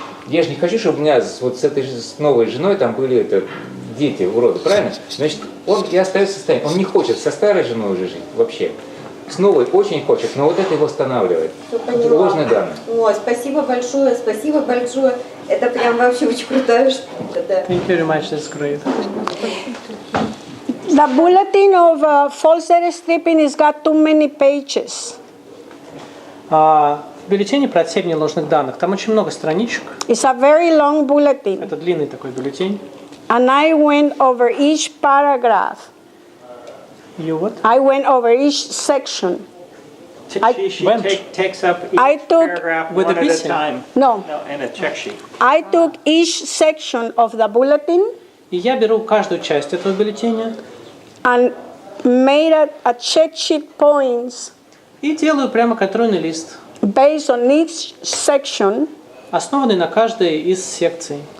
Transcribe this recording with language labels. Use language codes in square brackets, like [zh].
[ru] Я же не хочу, чтобы у меня вот с этой с новой женой там были дети уроды, правильно? Значит, он и остается в состоянии. Он не хочет со старой женой уже жить вообще. С новой очень хочет, но вот это его останавливает. Ложные данные. Ой, спасибо большое, спасибо большое. Это прям вообще очень крутая штука, да. [en] Thank you very much, that's great. The bulletin of false data stripping has got too many pages. [ru] В бюллетене про отсеивание ложных данных там очень много страничек. [en] It's a very long bulletin. [ru] Это длинный такой бюллетень. [en] And I went over each paragraph. You what? I went over each section. She takes up each I took- paragraph with one the at a missing. time. No, In a check sheet. I took each section of the bulletin [ru] И я беру каждую часть этого бюллетеня [en] and made a check sheet points [ru] и делаю прямо контрольный лист, [en] based on each section, [ru] основанный на каждой из секций,